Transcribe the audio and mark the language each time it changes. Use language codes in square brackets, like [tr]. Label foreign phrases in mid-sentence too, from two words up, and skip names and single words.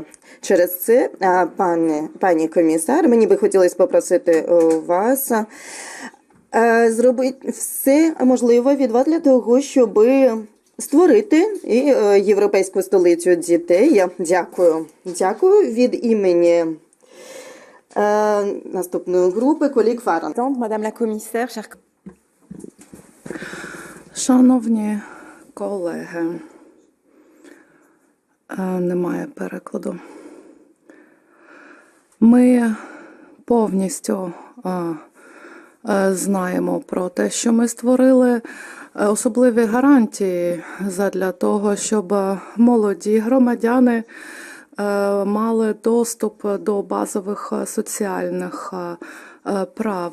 [uk] Через це, пані комісар, мені би хотілося попросити вас зробити все можливе від вас для того, щоб створити європейську столицю дітей. Дякую. Дякую від імені наступної групи колег Фаран. [fr] Madame la commissaire, chers [uk] Шановні колеги, немає перекладу. Ми повністю знаємо про те, що ми створили особливі гарантії задля того, щоб молоді громадяни мали доступ до базових соціальних прав.